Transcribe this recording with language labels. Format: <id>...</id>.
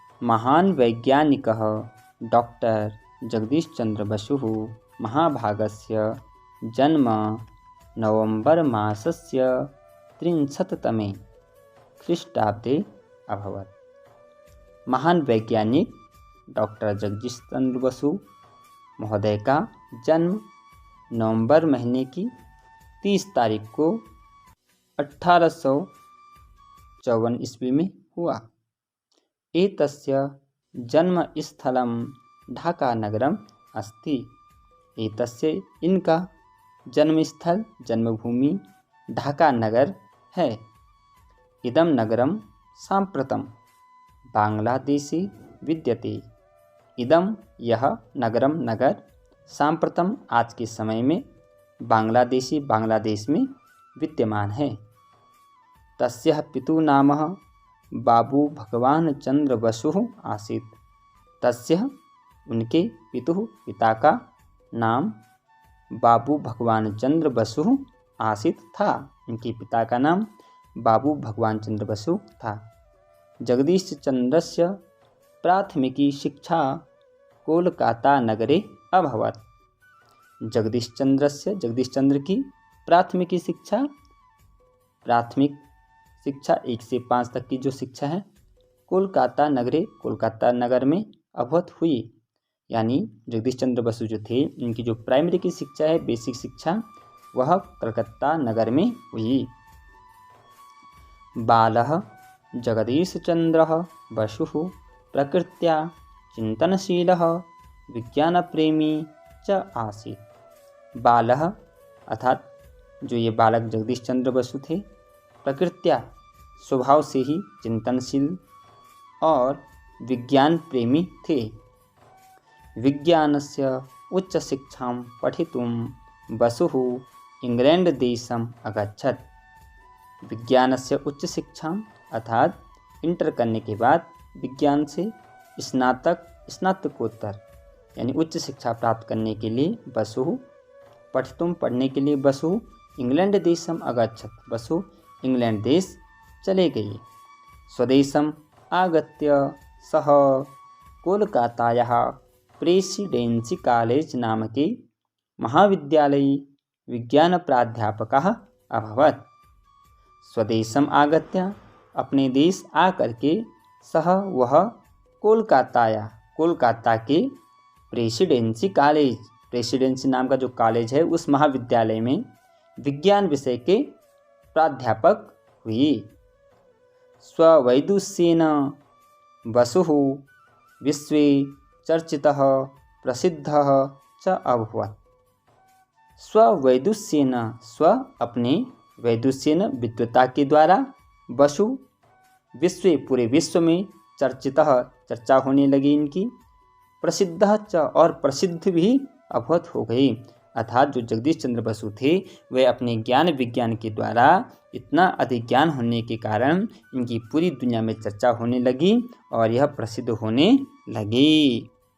<sa>महान वैज्ञानिकः डॉक्टर जगदीश चंद्र बसुः महाभागस्य जन्म नवंबर मासस्य 30तमे ख्रीष्टाब्दे अभवत्।</sa> <hi>महान वैज्ञानिक डॉक्टर जगदीश चंद्र बसु महोदय का जन्म नवंबर महीने की 30 तारीख को 1854 ईस्वी में हुआ।</hi> <sa>एतस्य जन्मस्थलं ढाका नगरम अस्ति।</sa> <hi>एतस्य इनका जन्मस्थल जन्मभूमि ढाका नगर है।</hi> <sa>इदं नगरं साम्प्रतं बांग्लादेशे विद्यते।</sa> <hi>इदं यह नगरम नगर साम्प्रतम आज के समय में बांग्लादेश में विद्यमान है।</hi> <sa>तस्यः पितुः नाम बाबू भगवान चंद्र बसु आसीत्।</sa> <hi>तस्यः उनके पिता का नाम बाबू भगवान चंद्र बसु आसीत् था। उनके पिता का नाम बाबू भगवान चंद्र बसु था।</hi> <sa>जगदीश चंद्रस्य प्राथमिकी शिक्षा कोलकाता नगरे अभवत्।</sa> <hi>जगदीश चंद्र की प्राथमिक शिक्षा 1 से 5 तक की जो शिक्षा है कोलकाता नगर में अभवत हुई। यानी जगदीश चंद्र बसु जो थे, इनकी जो प्राइमरी की शिक्षा है, बेसिक शिक्षा, वह कलकत्ता नगर में हुई।</hi> <sa>बालः जगदीशचंद्रः बसुः प्रकृत्या चिंतनशीलः विज्ञानप्रेमी च आसीत्।</sa> <hi>बालः अर्थात जो ये बालक जगदीश चंद्र बसु थे, प्रकृत्या स्वभाव से ही चिंतनशील और विज्ञान प्रेमी थे।</hi> <sa>विज्ञानस्य उच्च शिक्षां पठितुं बसुः इंग्लैंड देशम् अगच्छत्।</sa> <hi>विज्ञान से उच्च शिक्षा अर्थात इंटर करने के बाद विज्ञान से स्नातकोत्तर यानी उच्च शिक्षा प्राप्त करने के लिए पढ़ने के लिए बसु</hi> <sa>इंग्लैंड देशम अगच्छत्।</sa> <hi>बसु इंग्लैंड देश चले गए।</hi> <sa>स्वदेशम आगत्य सह कोलकातायाः प्रेसिडेंसी कॉलेज नामके महाविद्यालये विज्ञान प्राध्यापकः अभवत्। स्वदेशम आगत्य</sa> <hi>अपने देश आकर के सह वह कोलकाता के प्रेसिडेंसी नाम का जो कॉलेज है, उस महाविद्यालय में विज्ञान विषय के प्राध्यापक हुई।</hi> <sa>स्ववैदुष्येन बसुः विश्वे चर्चितः प्रसिद्धः च अभवत्।</sa> <hi>स्ववैदुष्येन अपने वैदुष्येन विद्वता के द्वारा बसु पूरे विश्व में चर्चा होने लगी इनकी। प्रसिद्ध च और प्रसिद्ध भी अभवत हो गई। अर्थात जो जगदीश चंद्र बसु थे, वे अपने ज्ञान विज्ञान के द्वारा इतना अधिक ज्ञान होने के कारण इनकी पूरी दुनिया में चर्चा होने लगी और यह प्रसिद्ध होने लगी।</hi>